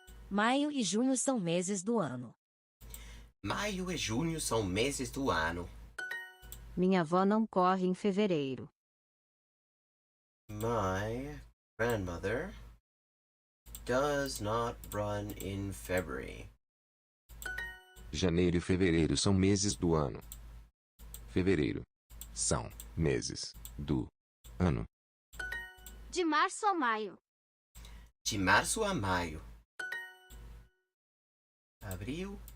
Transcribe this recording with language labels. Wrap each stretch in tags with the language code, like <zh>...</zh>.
<pt>Maio e junho são meses do ano. Maio e junho são meses do ano. Minha avó não corre em fevereiro.</pt> <en>My grandmother does not run in February.</en> <pt>Janeiro e fevereiro são meses do ano. Fevereiro. São meses do ano. De março a maio. De março a maio. Abril.</pt>